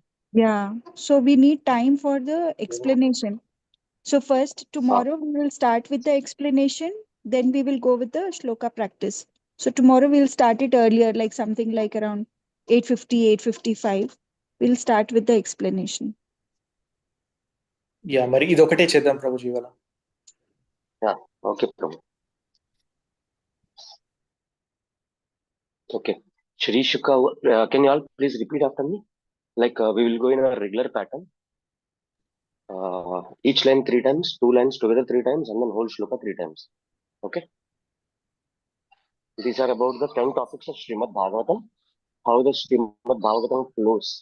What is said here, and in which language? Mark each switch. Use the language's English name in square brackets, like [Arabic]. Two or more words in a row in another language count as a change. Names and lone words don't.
[English] Yeah, so we need time for the explanation. So first, tomorrow we will start with the explanation, then we will go with the shloka practice. So tomorrow we'll start it earlier, like something like around 8:50, 8:55. We'll start with the explanation. Yeah, [Telugu] మరి ఇది ఒకటే చేద్దాం ప్రభుజీ ఇవాళ. [English] Yeah, okay, Prabhu. Okay. Shri Shuka, can you all please repeat after me? Like we will go in a regular pattern. Each line 3 times, 2 lines together 3 times, and then whole shloka 3 times. Okay. These are about the 10 topics of Srimad Bhagavatam, how the Srimad Bhagavatam flows.